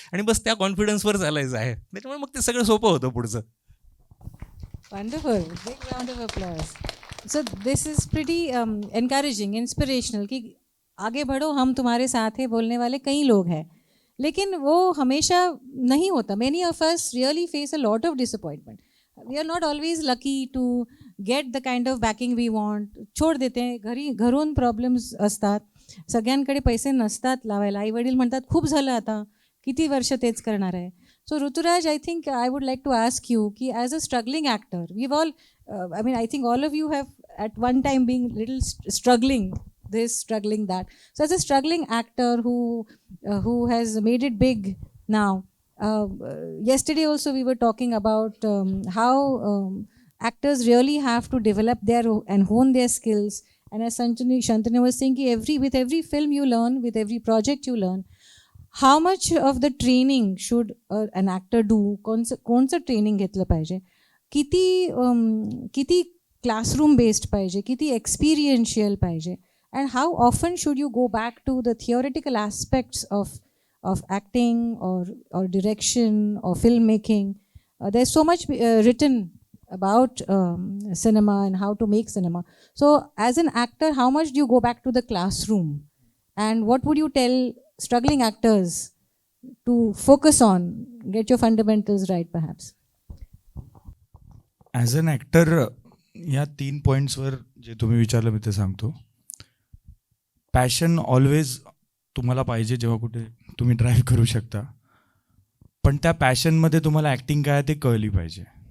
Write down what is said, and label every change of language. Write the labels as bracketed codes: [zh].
[mr] आणि बस त्या कॉन्फिडन्सवर चालायचं आहे, त्याच्यामुळे मग ते सगळं सोपं होतं पुढचं. [en] Wonderful. Big round of applause. So this is pretty encouraging, inspirational [hi] कि आगे बढ़ो, हम तुम्हारे साथ हैं बोलने वाले कई लोग हैं, लेकिन वो हमेशा नहीं होता. [en] Many of us really face a lot of disappointment. We are not always lucky to get the kind of backing we want. [mr] छोड देते हैं, घरून प्रॉब्लेम्स असतात, सगळ्यांकडे पैसे नसतात लावायला. आई वडील म्हणतात खूप झालं आता, किती वर्ष तेच करणार आहे. [en] So Ruturaj, I think I would like to ask you, ki as a struggling actor, we've all, I mean, I think all of you have at one time been little struggling this, struggling that. So as a struggling actor who has made it big now, yesterday also we were talking about how actors really have to develop and hone their skills. And as Shantanu was saying, ki with every film you learn, with every project you learn, how much of the training should an actor do? [mr] कोणचं training घेतलं पाहिजे? किती classroom based पाहिजे? किती experiential पाहिजे? [en] And how often should you go back to the theoretical aspects of acting or direction or filmmaking? There's so much written about cinema and how to make cinema. So as an actor, how much do you go back to the classroom? And what would you tell struggling actors to focus on, get your fundamentals right perhaps? As an actor [mr] या 3 पॉईंट्सवर जे तुम्ही विचारलं मी ते सांगतो. Passion always तुम्हाला पाहिजे जेव्हा कुठे तुम्ही ड्राईव्ह करू शकता, पण त्या पॅशनमध्ये तुम्हाला ॲक्टिंग काय ते कळली पाहिजे.